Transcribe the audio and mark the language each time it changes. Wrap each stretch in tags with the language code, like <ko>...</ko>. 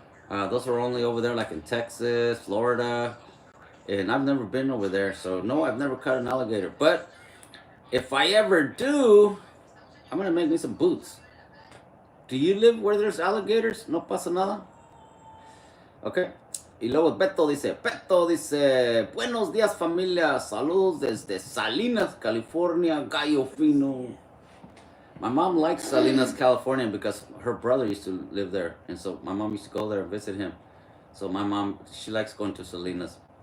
<en>Those are only over there, like in Texas, Florida, and I've never been over there. So no, I've never caught an alligator. But if I ever do, I'm gonna make me some boots. Do you live where there's alligators?</en> <es>No pasa nada. Okay. Y luego Beto dice, buenos días familia, saludos desde Salinas, California, gallo fino.</es> <en>My mom likes Salinas, California because her brother used to live there. And so my mom used to go there and visit him. So my mom, she likes going to Salinas.</en>